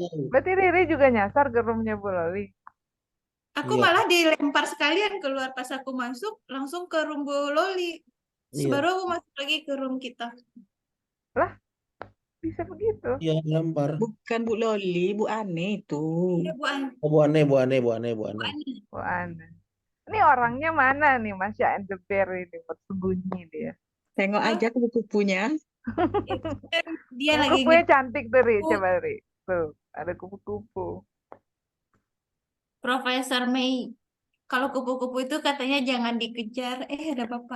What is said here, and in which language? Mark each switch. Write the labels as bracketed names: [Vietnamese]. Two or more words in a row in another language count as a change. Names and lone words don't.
[Indonesian] Berarti Riri juga nyasar ke roomnya Bu Loli. Aku Iya. malah dilempar sekalian keluar pas aku masuk langsung ke room Bu Loli. Iya, Baru aku masuk lagi ke room kita. Lah, bisa begitu. iya lempar. Bukan Bu Loli, Bu Ane itu. Ya, Bu Ani. Oh, Bu Ane, Bu Ane, Bu Ane, Bu Bu Ane. Ani. Oh, aneh. Ini orangnya mana nih Masya and the Bear ini bersembunyi dia. Tengok Hah? aja kupu-kupunya. Itu kan dia lagi Kupu-kupunya cantik tuh, Ri. ngedukung Coba, Ri. Tuh, ada kupu-kupu. Profesor Mei. Kalau kupu-kupu itu katanya jangan dikejar. Ada Bapak.